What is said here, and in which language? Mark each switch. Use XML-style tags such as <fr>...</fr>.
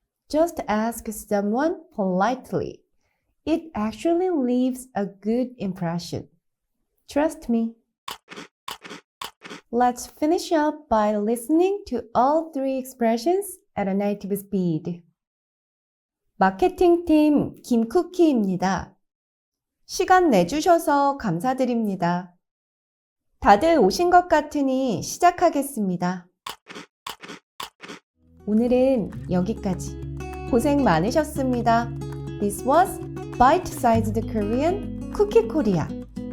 <en>Just ask someone politely. It actually leaves a good impression. Trust me. Let's finish up by listening to all 3 expressions at a native speed.</en> <ko>마케팅팀 김쿠키입니다. 시간 내주셔서 감사드립니다. 다들 오신 것 같으니 시작하겠습니다. 오늘은 여기까지. 고생 많으셨습니다.</ko> <en>This was Bite-sized Korean Cookie Korea.</en>